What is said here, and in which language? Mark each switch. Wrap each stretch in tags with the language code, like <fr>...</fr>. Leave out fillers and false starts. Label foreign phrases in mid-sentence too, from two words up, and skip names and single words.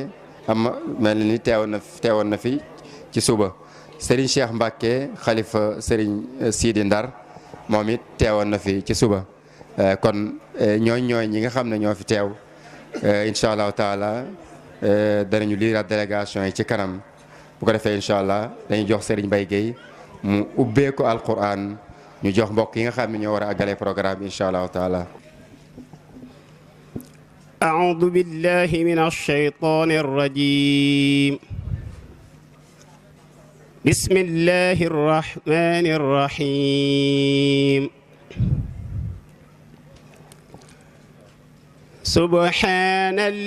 <wo>mel ni teewoon na fi ci suba Serigne Cheikh Mbacké xalifa Serigne Sidi Ndar moom it teewoon na fi ci suba kon ñooy ñi nga xam ne ñoo fi teew</wo> <ar>incha allahu taala</ar> <wo>danañu liiraat délégation yi ci kanam bu ko defee</wo> <ar>incha allah</ar> <wo>dañuy jox Serigne Mbaye Guèye mu ubbee ko alquran ñu jox mbokk yi nga xam ne ñoo war a àggale programme</wo> <ar>incha allahu taala. أعوذ بالله من الشيطان الرجيم بسم الله الرحمن الرحيم سبحان</ar>